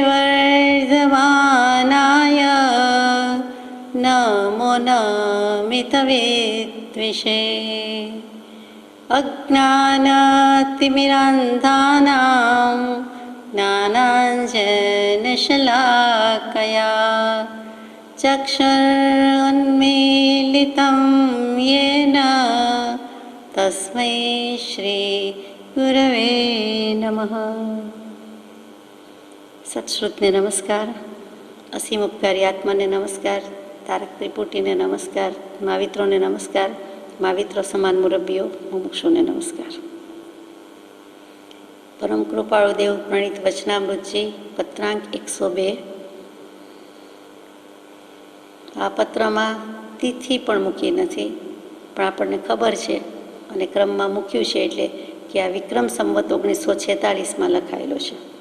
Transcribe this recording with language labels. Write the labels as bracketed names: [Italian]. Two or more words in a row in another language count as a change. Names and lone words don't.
[Sanskrit] वर्धमानाय नमो नमितविद्विषे अज्ञानतिमिरान्धानां ज्ञानाञ्जनशलाकया चक्षुरुन्मीलितं येन तस्मै श्रीगुरवे नमः। [Gujarati] સત્શ્રુતને નમસ્કાર, અસીમ ઉપકારી આત્માને નમસ્કાર, તારક ત્રિપુટીને નમસ્કાર, મહાવિત્રોને નમસ્કાર, મહાવિત્રો સમાન મુરબ્બીઓ મુમુક્ષુને નમસ્કાર। પરમ કૃપાળુ દેવ પ્રણીત વચનામૃતજી પત્રાંક 102। આ પત્રમાં તિથિ પણ મૂકી નથી, પણ આપણને ખબર છે અને ક્રમમાં મૂક્યું છે એટલે કે આ વિક્રમ સંવત 1946માં લખાયેલો છે।